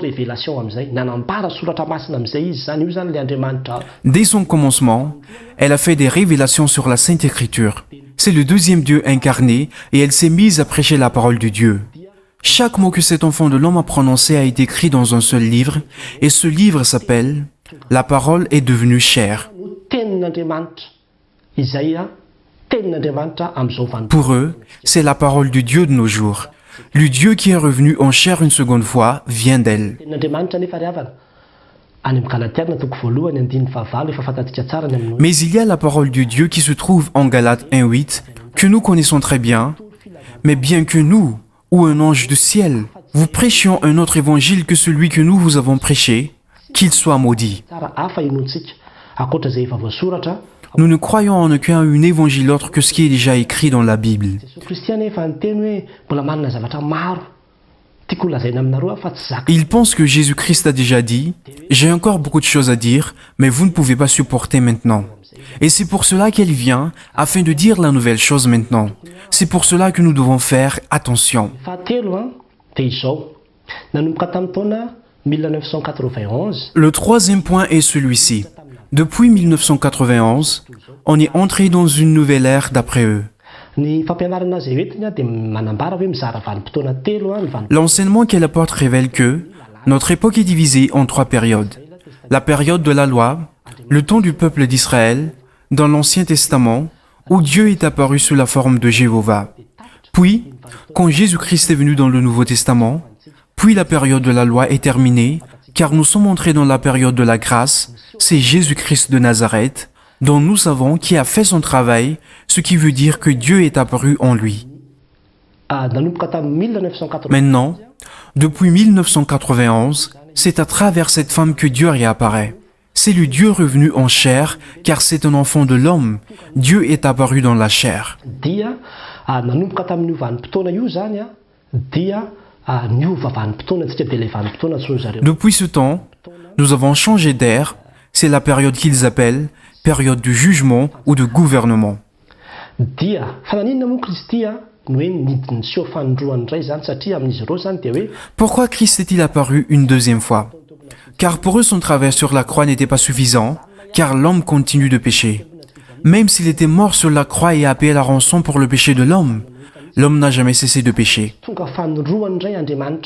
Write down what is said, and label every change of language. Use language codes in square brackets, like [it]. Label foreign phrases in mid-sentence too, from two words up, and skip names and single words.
[fr] Dès son commencement, elle a fait des révélations sur la Sainte Écriture. C'est le deuxième Dieu incarné et elle s'est mise à prêcher la parole de Dieu. Chaque mot que cet enfant de l'homme a prononcé a été écrit dans un seul livre et ce livre s'appelle « La parole est devenue chair ». [mg] tenin'Andriamanitra amin'izao vanim-potoana. [fr] Pour eux, c'est la parole de Dieu de nos jours. Le Dieu qui est revenu en chair une seconde fois vient d'elle. [mg] Tenin'Andriamanitra nefa ry havana. Any amin'ny Galatiana toko voalohany andininy fahavalo efa fantatsika tsara ny amin'ny [fr] Mais il y a la parole de Dieu qui se trouve en Galates 1:8, que nous connaissons très bien. Mais bien que nous, ou un ange du ciel, vous prêchions un autre évangile que celui que nous vous avons prêché, qu'il soit maudit. [mg] tsara hafa inontsika. Ankoatra izay efa voasoratra, [fr] Nous ne croyons en aucun évangile autre que ce qui est déjà écrit dans la Bible. [mg] Jesosy Kristy any efa niteny hoe mbola manana zavatra maro tiako lazaina aminareo fa tsy zaka. [fr] Ils pensent que Jésus-Christ a déjà dit, « J'ai encore beaucoup de choses à dire, mais vous ne pouvez pas supporter maintenant. » Et c'est pour cela qu'elle vient, afin de dire la nouvelle chose maintenant. C'est pour cela que nous devons faire attention. [mg] Fahatelo dia izao. Nanomboka tamin'ny taona 1991 [fr] Le troisième point est celui-ci. Depuis 1991, on est entré dans une nouvelle ère d'après eux. [mg] ny fampianarana izay hoentiny dia manambara hoe mizara vanim-potoana telo ny vanim-potoana. [fr] L'enseignement qu'elle apporte révèle que notre époque est divisée en trois périodes. La période de la loi, le temps du peuple d'Israël, dans l'Ancien Testament, où Dieu est apparu sous la forme de Jéhovah. Puis, quand Jésus-Christ est venu dans le Nouveau Testament, puis la période de la loi est terminée, car nous sommes entrés dans la période de la grâce, c'est Jésus-Christ de Nazareth, dont nous savons qui a fait son travail, ce qui veut dire que Dieu est apparu en lui. [mg] Nanomboka tamin'ny 1980 [fr] Maintenant, depuis 1991, c'est à travers cette femme que Dieu réapparaît. C'est le Dieu revenu en chair, car c'est un enfant de l'homme. Dieu est apparu dans la chair. [mg] dia nanomboka tamin'io vanim-potoana io zany dia niova vanim-potoana antsika dia ilay vanim-potoana antsoiny zareo. [fr] Depuis ce temps, nous avons changé d'ère. C'est la période qu'ils appellent période du jugement ou de gouvernement. [mg] Dia fananinona moa Kristy no hoe nidiny seho fanondroany iray zany satria amin'izy ireo zany dia hoe [fr] Pourquoi Christ est-il apparu une deuxième fois? Car pour eux, son travail sur la croix n'était pas suffisant, car l'homme continue de pécher. Même s'il était mort sur la croix et a payé la rançon pour le péché de l'homme n'a jamais cessé de pécher. [mg] tonga fanondroany iray Andriamanitra.